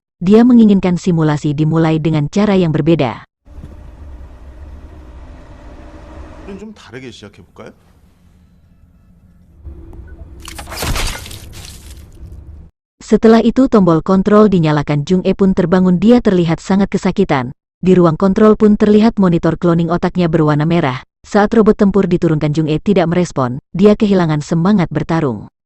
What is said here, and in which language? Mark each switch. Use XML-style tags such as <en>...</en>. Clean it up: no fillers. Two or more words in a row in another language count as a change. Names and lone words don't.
<id>Dia menginginkan simulasi dimulai dengan cara yang berbeda.</id> <ko>좀 다르게 시작해 볼까요?</ko> <id>Setelah itu tombol kontrol dinyalakan. Jung-e pun terbangun. Dia terlihat sangat kesakitan. Di ruang kontrol pun terlihat monitor cloning otaknya berwarna merah. Saat robot tempur diturunkan Jung-e tidak merespon. Dia kehilangan semangat bertarung.</id>